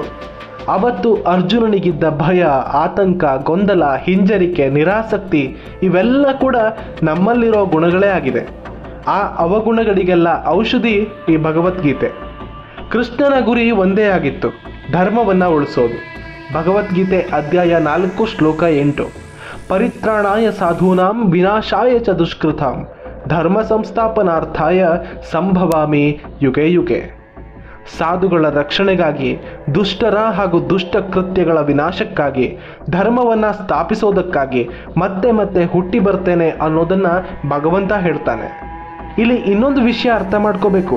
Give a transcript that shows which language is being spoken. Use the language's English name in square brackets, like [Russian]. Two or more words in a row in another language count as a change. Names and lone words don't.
[Kannada] ಅವತ್ತು ಅರ್ಜುನನಿಗಿದ್ದ ಭಯ, ಆತಂಕ, ಗೊಂದಲ, ಹಿಂಜರಿಕೆ, ನಿರಾಸಕ್ತಿ ಇವೆಲ್ಲ ಕೂಡ ನಮ್ಮಲ್ಲಿರೋ ಗುಣಗಳೇ ಆಗಿದೆ. ಆ ಅವಗುಣಗಳಿಗೆಲ್ಲ ಔಷಧಿ ಈ ಭಗವದ್ಗೀತೆ. ಕೃಷ್ಣನ ಗುರಿ ಒಂದೇ ಆಗಿತ್ತು, ಧರ್ಮವನ್ನು ಉಳಿಸೋದು. ಭಗವದ್ಗೀತೆ ಅಧ್ಯಾಯ 4 ಶ್ಲೋಕ 8, [Sanskrit] ಪರಿತ್ರಾಣಾಯ ಸಾಧೂನಾಂ ವಿನಾಶಾಯ ಚ ದುಷ್ಕೃತಾಂ ಧರ್ಮ ಸಂಸ್ಥಾಪನಾರ್ಥಾಯ ಸಂಭವಾಮಿ ಯುಗೆ ಯುಗೆ. [Kannada] ಸಾಧುಗಳ ರಕ್ಷಣೆಗಾಗಿ, ದುಷ್ಟರ ಹಾಗೂ ದುಷ್ಟ ಕೃತ್ಯಗಳ ವಿನಾಶಕ್ಕಾಗಿ, ಧರ್ಮವನ್ನು ಸ್ಥಾಪಿಸೋದಕ್ಕಾಗಿ ಮತ್ತೆ ಮತ್ತೆ ಹುಟ್ಟಿ ಬರ್ತೇನೆ ಅನ್ನೋದನ್ನು ಭಗವಂತ ಹೇಳ್ತಾನೆ. ಇಲ್ಲಿ ಇನ್ನೊಂದು ವಿಷಯ ಅರ್ಥ ಮಾಡ್ಕೋಬೇಕು.